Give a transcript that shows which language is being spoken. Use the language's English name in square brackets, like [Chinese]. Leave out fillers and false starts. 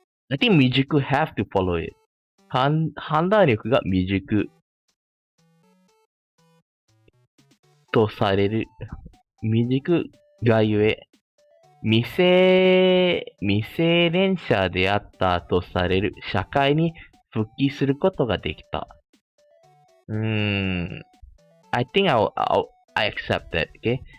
[English] I think 未熟 have to follow it. [Japanese] 判断力が未熟とされる。未熟がゆえ。未成年者であったとされる社会に復帰することができた。 [English] I think I accept that, okay?